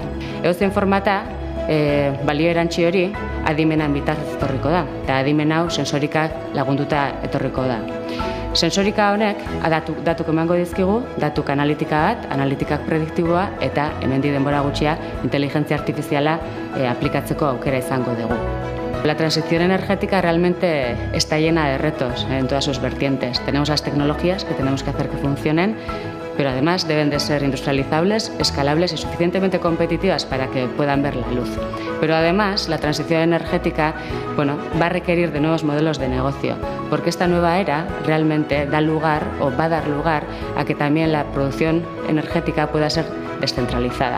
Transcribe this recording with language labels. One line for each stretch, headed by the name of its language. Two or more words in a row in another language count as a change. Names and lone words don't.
Basque: Edozein formata, balio erantsi hori adimenan bitartez etorriko da, eta adimen hau sensorikak lagunduta etorriko da. Sensorika honek datuk emango dizkigu, datuk analitika bat, analitikak prediktiboa eta hemendik denbora gutxia inteligentzia artifiziala aplikatzeko aukera izango dugu.
Spanish: La transición energética realmente está llena de retos en todas sus vertientes. Tenemos las tecnologías que tenemos que hacer que funcionen, pero además deben de ser industrializables, escalables y suficientemente competitivas para que puedan ver la luz. Pero además la transición energética va a requerir de nuevos modelos de negocio, porque esta nueva era realmente da lugar o va a dar lugar a que también la producción energética pueda ser descentralizada.